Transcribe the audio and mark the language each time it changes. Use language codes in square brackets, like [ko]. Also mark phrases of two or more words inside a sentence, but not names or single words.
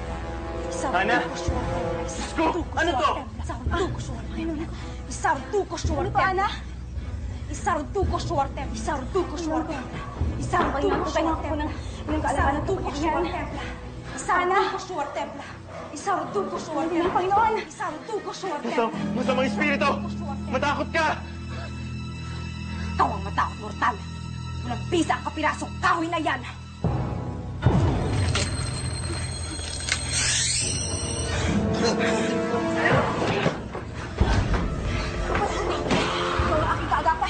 [tl] Ana? Sko! Ano to? Isautuko Schwartem. Isautuko Schwartem. Ano to, Ana? Isautuko Schwartem. Isautuko Schwartem. Isautuko Schwartem. Isautuko Schwartem. Isautuko Schwartem. Isautuko Schwartem. Panginoon! Isautuko Schwartem. Masamang espiritu! Matakot ka! Ikaw ang matakot, mortal. Walang bisa ang kapirasong kahoy na yan. Ikaw ang aking kaagapay.